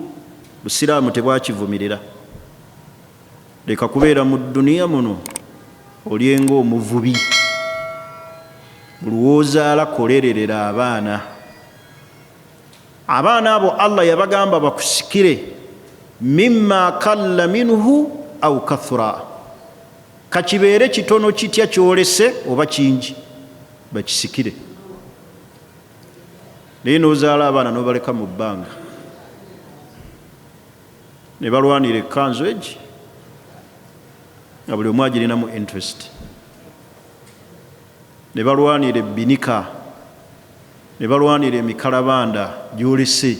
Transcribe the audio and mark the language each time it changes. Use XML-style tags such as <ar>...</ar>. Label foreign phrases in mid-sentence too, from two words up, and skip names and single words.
<lg>Busiraamu tebwakivumirira. Leka kubeera mu dduniya muno olyenga omuvubi. Buli lw'ozaala kolererera abaana. Abaana abo Allah yabagamba bakusikire,</lg> <ar>مما قل منه أو كثر,</ar> <lg>kakibeere kitono kitya kyolese oba kingi, bakisikire. Naye n'ozaala abaana n'obaleka mu bbanga, ne balwanira ekkanzu egi nga buli omu agirinamu interest, ne balwanira ebbinika, ne balwanira emikalabanda gyolese.</lg>